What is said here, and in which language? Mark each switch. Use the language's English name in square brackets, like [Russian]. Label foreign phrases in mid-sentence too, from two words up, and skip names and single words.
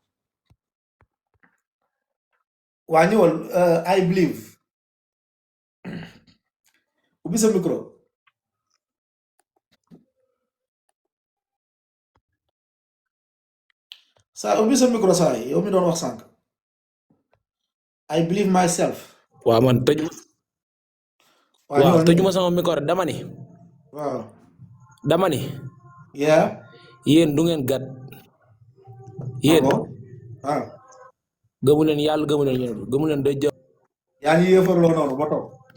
[Wolof] waa ñëwal [English] I believe [Wolof] ubbi sa micro saa ubbi sa micro saa yi yow mi doon wax sànq [English] I believe myself. [Wolof] waaw man tëju. waaw tëjuma sama micro dama ni. waaw. dama ni. [English] yeah. [Wolof] yéen du ngeen gat. yéen. waaw. gëmu leen yàlla gëmu leen yéen gëmu leen day jëm. yaa ngi yéefarloo noonu ba toog.